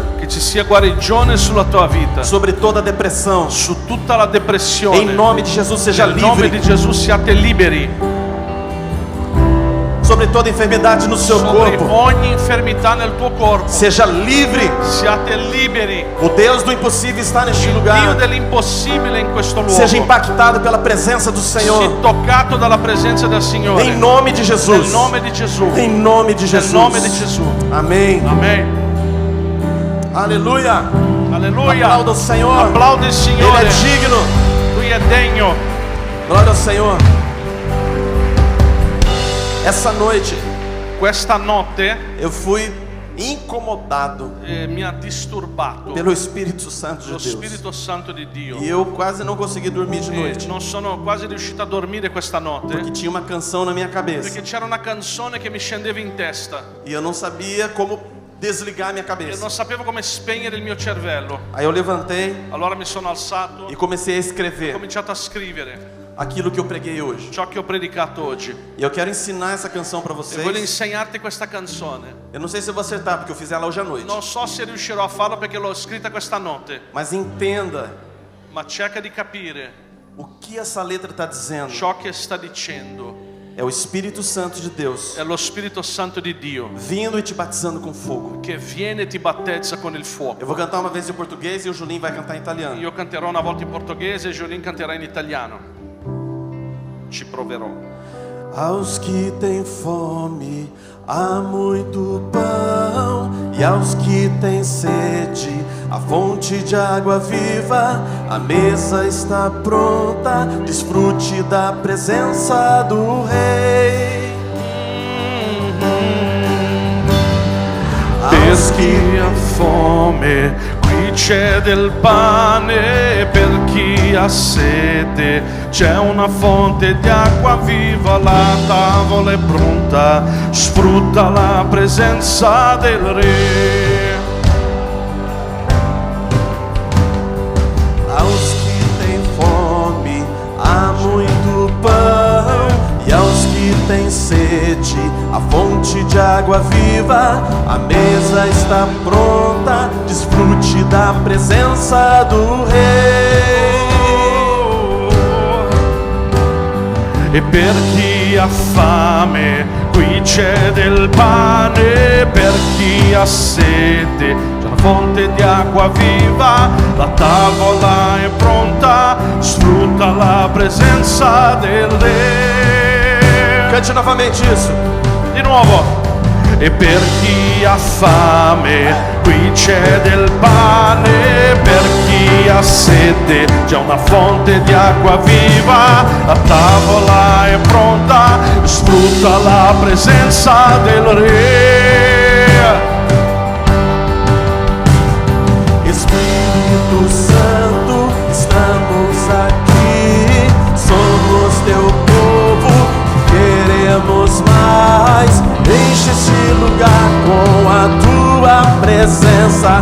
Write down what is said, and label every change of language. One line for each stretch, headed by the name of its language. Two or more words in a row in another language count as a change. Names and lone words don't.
Italian: Che ci sia guarigione sulla tua vita,
Portuguese: sobre toda a depressão.
Italian: su tutta la depressione.
Portuguese: Em nome de Jesus, seja
Italian: Nel nome di
Portuguese: livre.
Italian: Gesù siate liberi
Portuguese: Sobre toda enfermidade no seu sobre corpo,
Italian: ogni infermità nel tuo corpo.
Portuguese: seja livre.
Italian: Siate liberi.
Portuguese: O Deus do impossível está neste
Italian: Il Dio
Portuguese: lugar.
Italian: dell'impossibile in questo luogo.
Portuguese: Seja impactado pela presença do Senhor.
Italian: Sii toccato dalla presenza del Signore.
Portuguese: Em nome de
Italian: Nel
Portuguese: Jesus.
Italian: nome di Gesù.
Portuguese: Em nome de
Italian: Nel
Portuguese: Jesus.
Italian: nome di Gesù.
Portuguese: Amém.
Italian: Amen.
Portuguese: Aleluia.
Italian: Alleluia.
Portuguese: Aplauda o Senhor.
Italian: Applaudi il
Portuguese: Ele
Italian: Signore.
Portuguese: é digno.
Italian: Lui è degno.
Portuguese: Glória ao Senhor. Essa noite
Italian: Questa notte
Portuguese: eu fui incomodado
Italian: mi ha disturbato
Portuguese: pelo Espírito Santo de
Italian: lo
Portuguese: Deus.
Italian: Spirito Santo di Dio.
Portuguese: E eu quase não consegui dormir de noite,
Italian: Non sono quasi riuscito a dormire questa notte
Portuguese: porque tinha uma canção na minha cabeça
Italian: perché c'era una canzone che mi scendeva in testa
Portuguese: e eu não sabia como desligar minha
Italian: e
Portuguese: cabeça.
Italian: non sapevo come spegnere il mio cervello.
Portuguese: Aí eu levantei
Italian: Allora mi sono alzato
Portuguese: e comecei a
Italian: e ho
Portuguese: escrever
Italian: cominciato a scrivere
Portuguese: aquilo que eu preguei hoje.
Italian: ciò che ho predicato oggi.
Portuguese: E eu quero ensinar essa canção para
Italian: E voglio
Portuguese: vocês.
Italian: insegnarti questa canzone.
Portuguese: Eu não sei se eu vou acertar, porque eu fiz ela hoje à noite.
Italian: Non so se riuscirò a farlo perché l'ho scritta questa notte,
Portuguese: Mas entenda
Italian: ma cerca di capire
Portuguese: o que essa letra está dizendo.
Italian: ciò che sta dicendo.
Portuguese: É o Espírito Santo de Deus
Italian: È lo Spirito Santo di Dio
Portuguese: vindo e te batizando com fogo.
Italian: che viene e ti battezza con il fuoco.
Portuguese: Eu vou cantar uma vez em português e o Julinho vai cantar em italiano.
Italian: Io canterò una volta in portoghese e Jolene canterà in italiano. Ci proverò.
Portuguese: Aos que têm fome, há muito pão, e aos que têm sede, a fonte de água viva. A mesa está pronta, desfrute da presença do Rei.
Italian: Per chi ha fome, qui c'è del pane, per chi ha sete c'è una fonte di acqua viva, la tavola è pronta, sfrutta la presenza del Re.
Portuguese: Aos que têm fome, há muito pão, e aos que têm sede, a fonte de água viva. A mesa está pronta, desfrute da presença do Rei.
Italian: E per chi ha fame, qui c'è del pane, per chi ha sete c'è una fonte di acqua viva, la tavola è pronta, sfrutta la presenza del Re.
Portuguese: Cante novamente isso.
Italian: Di nuovo. E per chi ha fame, qui c'è del pane, per chi ha sete c'è una fonte di acqua viva, la tavola è pronta, sfrutta la presenza del Re.
Portuguese: Espírito Santo, estamos aqui, somos teu povo, queremos mais. Enche esse lugar com a tua presença.